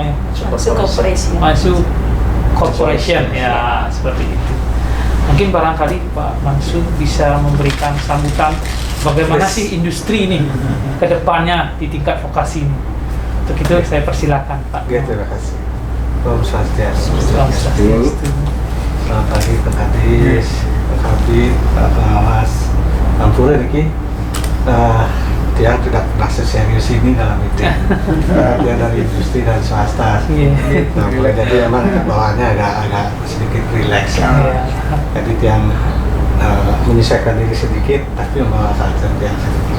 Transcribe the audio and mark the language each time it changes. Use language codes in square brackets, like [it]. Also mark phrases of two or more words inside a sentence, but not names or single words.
[id] Mansu Corporation, ya seperti itu. Mungkin barangkali Pak Mansu bisa memberikan sambutan bagaimana sih industri ini ke depannya di tingkat vokasi ini. Untuk itu saya persilakan Pak. Terima kasih. [ban] Om Swastiastu. [id] Selamat pagi Pak Kadis, Pak Kabit, Pak Pengawas. [ban] Ampura niki [id] dia tidak pernah seserius ini dalam itu. Dia dari industri dan swasta. Nah, mulai jadi memang bawaannya agak sedikit rileks. Jadi dia menyesuaikan diri sedikit, tapi membawa saja yang sedikit.